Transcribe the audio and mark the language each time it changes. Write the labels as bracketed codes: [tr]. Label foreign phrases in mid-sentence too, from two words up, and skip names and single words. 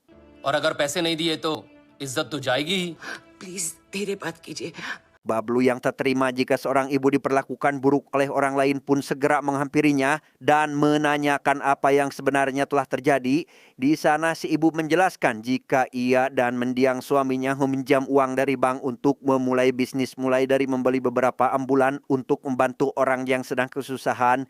[hi] और अगर पैसे नहीं दिए तो इज्जत तो जाएगी ही. प्लीज धीरे बात कीजिए. [id] Bablu yang tak terima jika seorang ibu diperlakukan buruk oleh orang lain pun segera menghampirinya dan menanyakan apa yang sebenarnya telah terjadi. Di sana si ibu menjelaskan jika ia dan mendiang suaminya meminjam uang dari bank untuk memulai bisnis mulai dari membeli beberapa ambulan untuk membantu orang yang sedang kesusahan.